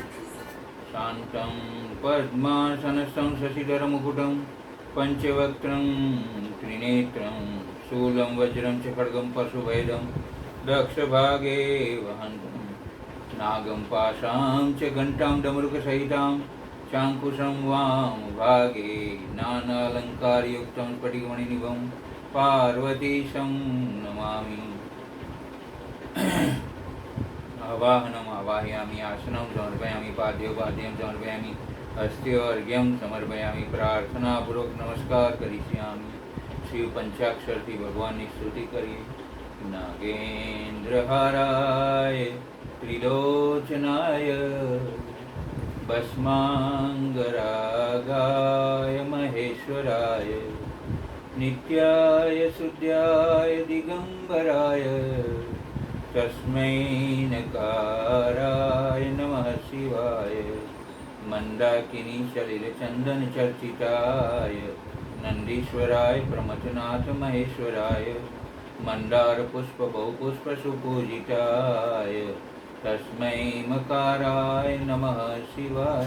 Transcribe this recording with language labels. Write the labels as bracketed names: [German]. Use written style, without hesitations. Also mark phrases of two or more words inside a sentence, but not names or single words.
[Sanskrit] शान्तम् पद्मासनस्थं शशिधर मुकुटम् पञ्चवक्त्रं त्रिनेत्रं शूलं वज्रं च खड्गं पशुभेदं दक्षभागे वहन्तं नागं पाशां च घण्टां डमरुकसहितां चाङ्कुशं वाम भागे नानालङ्कारयुक्तं स्फटिकमणिनिभं पार्वतीशं नमामि। આવાહનम् आवाहयामि, आसनं समर्पयामि, पाद्योपाद्यं समर्पयामि, हस्त्योर्घ्यं समर्पयामि। प्रार्थनापूर्वक नमस्कार करिष्यामि। [Gujarati] શિવ પંચાક્ષરથી ભગવાનની સ્તુતિ કરીએ। [Sanskrit] नागेन्द्रहाराय त्रिलोचनाय भस्माङ्गरागाय महेश्वराय नित्याय शुद्धाय दिगम्बराय तस्मै नकाराय नमः शिवाय। मंदाकिनी सलिल चंदन चर्चिताय नंदीश्वराय प्रमथनाथ महेश्वराय मंदार पुष्प बहुपुष्प सुपूजिताय तस्मै मकाराय नमः शिवाय।